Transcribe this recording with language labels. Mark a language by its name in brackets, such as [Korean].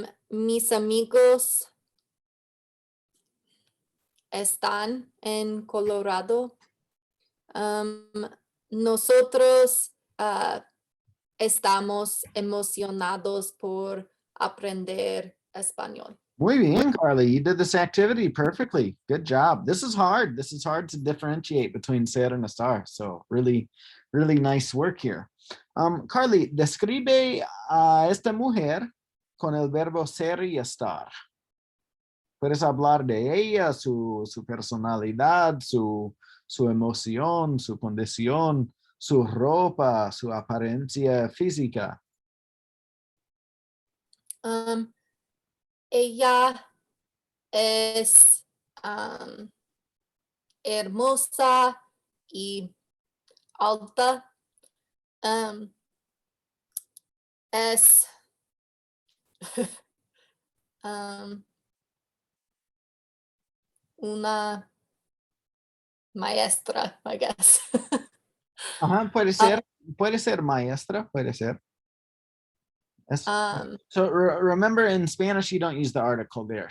[Spanish] Mis amigos están en Colorado. Nosotros estamos emocionados por aprender español. Muy bien, Carly. [English] You did this activity perfectly. Good job. This is hard. This is hard to differentiate between ser and estar. So really, really nice work here. [Spanish] Carly, describe a esta mujer con el verbo ser y estar. Puedes hablar de ella, su personalidad, su emoción, su condición, su ropa, su apariencia física. Ella es hermosa y alta. Es una maestra, [English] I guess. [Spanish] Ajá, puede ser maestra, puede ser. Es- Um, [English] so remember, in Spanish, you don't use the article there.